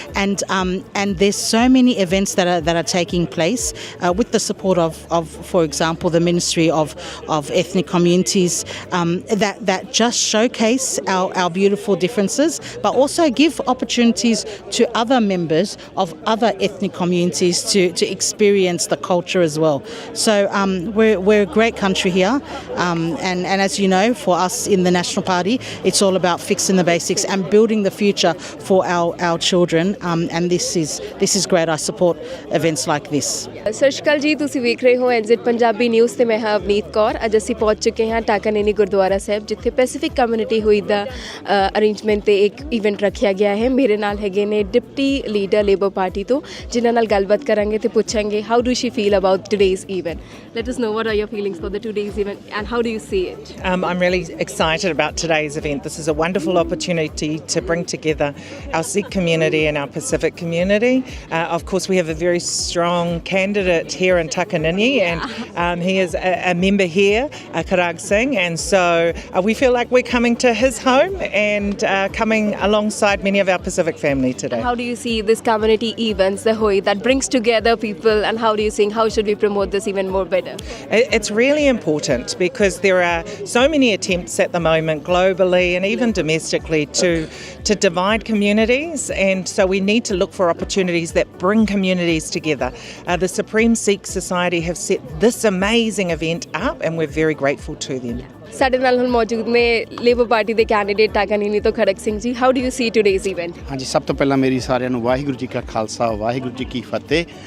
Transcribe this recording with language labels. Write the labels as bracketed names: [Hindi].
[English] And there's so many events that are taking place with the support of for example, the Ministry of Ethnic Communities that just showcase our beautiful differences, but also give opportunities to other members of other ethnic communities to experience the culture as well. So we're a great country here. And as you know, for us in the National Party, it's all about fixing the basics and building the future for our children. And this is great. I support events like this. [Punjabi] ਸਤਿ ਸ਼੍ਰੀ ਅਕਾਲ ਜੀ, ਤੁਸੀਂ ਵੇਖ ਰਹੇ ਹੋ NZ Punjabi news ਤੇ ਮੈਂ ਹਾਂ ਅਵਨੀਤ ਕੌਰ। ਅੱਜ ਅਸੀਂ ਪਹੁੰਚ ਚੁੱਕੇ ਹਾਂ ਟਾਕਾਨੇਨੀ ਗੁਰਦੁਆਰਾ ਸਾਹਿਬ, ਜਿੱਥੇ ਪੈਸੀਫਿਕ ਕਮਿਊਨਿਟੀ ਹੋਈ ਦਾ ਅਰੇਂਜਮੈਂਟ ਤੇ ਇੱਕ ਇਵੈਂਟ ਰੱਖਿਆ ਗਿਆ ਹੈ। ਮੇਰੇ ਨਾਲ ਹੈਗੇ ਨੇ ਡਿਪਟੀ ਲੀਡਰ ਲੇਬਰ ਪਾਰਟੀ ਤੋਂ, ਜਿਨ੍ਹਾਂ ਨਾਲ ਗੱਲਬਾਤ ਕਰਾਂਗੇ ਤੇ ਪੁੱਛਾਂਗੇ [English] How do she feel about today's event. Let us know what are your feelings for the today's event and how do you see it? I'm really excited about today's event. This is a wonderful opportunity to bring together our Sikh community and our Pacific community. Of course, we have a very strong candidate here in Takanini, and he is a member here, Karag Singh, and so we feel like we're coming to his home and coming alongside many of our Pacific family today. How do you see this community events, the Hui, that brings together people, and how do you think, how should we promote this even more better? It's really important because there are so many attempts at the moment globally and even domestically to divide communities, and so we need to look for opportunities that bring communities together. The Supreme Sikh Society have set this amazing event up and we're very grateful to them. [Punjabi] ਸਾਡੇ ਨਾਲ ਹੁਣ ਮੌਜੂਦ ਨੇ labour party ਦੇ candidate ਟਾਕਾਨੇਨੀ ਤੋਂ Kharak Singh ji. [English] How do you see today's event? [Punjabi] ਹਾਂਜੀ, ਸਭ ਤੋਂ ਪਹਿਲਾਂ ਮੇਰੀ ਸਾਰਿਆਂ ਨੂੰ ਵਾਹਿਗੁਰੂ ਜੀ ਕਾ ਖਾਲਸਾ, ਵਾਹਿਗੁਰੂ ਜੀ ਕੀ ਫਤਿਹ।